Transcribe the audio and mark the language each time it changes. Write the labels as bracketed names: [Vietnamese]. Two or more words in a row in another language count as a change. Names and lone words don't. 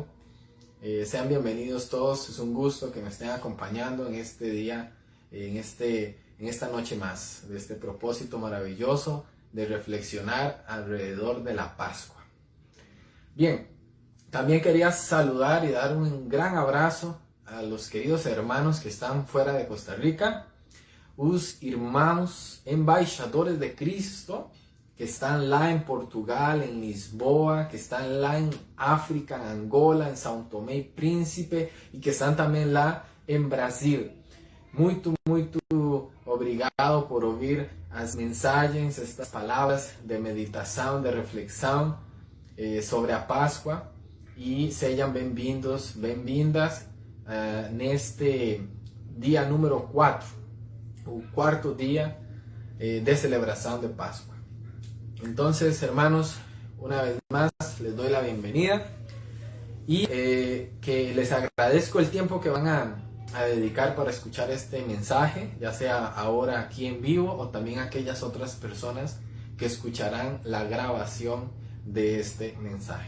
[Spanish] Sean bienvenidos todos, es un gusto que me estén acompañando en este día, en esta noche más, de este propósito maravilloso de reflexionar alrededor de la Pascua. Bien, también quería saludar y dar un gran abrazo a los queridos hermanos que están fuera de Costa Rica, [Portuguese] os irmãos embaixadores de Cristo, [Spanish] que están lá en Portugal, en Lisboa, que están lá en África, en Angola, en São Tomé y Príncipe, y que están también lá en Brasil. [Portuguese] Muito obrigado por ouvir as mensagens, estas palavras de meditação, de reflexão sobre a Páscoa, e sejam bem-vindos, bem-vindas neste dia número 4, o cuarto dia de celebração de Páscoa. [Spanish] Entonces, hermanos, una vez más les doy la bienvenida y que les agradezco el tiempo que van a dedicar para escuchar este mensaje, ya sea ahora aquí en vivo o también aquellas otras personas que escucharán la grabación de este mensaje.